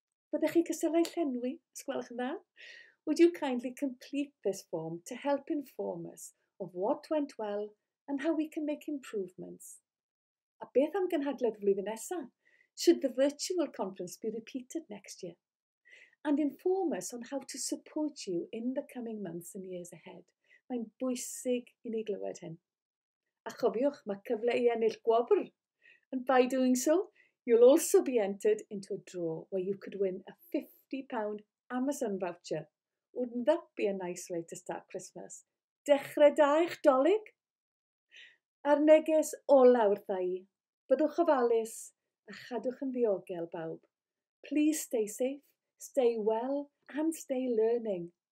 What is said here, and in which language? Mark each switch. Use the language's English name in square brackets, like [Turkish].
[Welsh] Byddech chi cystadlau llenwi, os gwelwch yn dda? [English] Would you kindly complete this form to help inform us of what went well and how we can make improvements? [Welsh] A beth am gynhadledd flwyddyn nesaf? [English] Should the virtual conference be repeated next year? And inform us on how to support you in the coming months and years ahead. [Welsh] Mae'n bwysig I ni glywed hyn. A chofiwch, mae cyfle I ennill gwobr. [English] And by doing so, you'll also be entered into a draw where you could win a £50 Amazon voucher. Wouldn't that be a nice way to start Christmas? [Welsh] Dechrau da i'ch dolyg? A'r neges ola wrtha I, byddwch ofalus a chadwch yn ddiogel bawb. [English] Please stay safe, stay well, and stay learning.